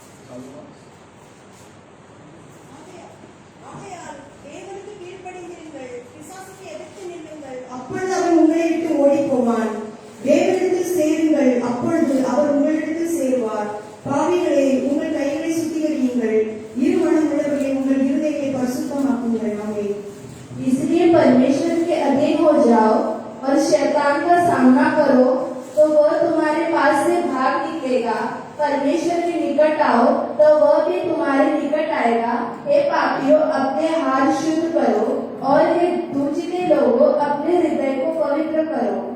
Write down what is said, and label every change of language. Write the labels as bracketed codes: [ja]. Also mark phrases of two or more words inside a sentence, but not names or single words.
[ta] அப்பொழுது அவன் உங்களை விட்டு ஓடி போவான். தேவனிடத்தில் சேருங்கள், அப்பொழுது அவர் உங்களிடத்தில் சேருவார். பாவிகளே, உங்கள் கைகளை சுத்திகரியுங்கள், இரு மனம் உள்ளவர்களே, உங்கள் இருதயத்தை பரிசுத்தமாக்குங்கள். ஆமென். [hi] इसलिए परमेश्वर के अधीन हो जाओ और शैतान का सामना करो तो वह तुम्हारे पास से भाग निकलेगा। परमेश्वर के निकट आओ तो वह भी तुम्हारे निकट आएगा। हे पापियों, अपने हाथ शुद्ध करो और हे दूसरे लोगों, अपने हृदय को पवित्र करो।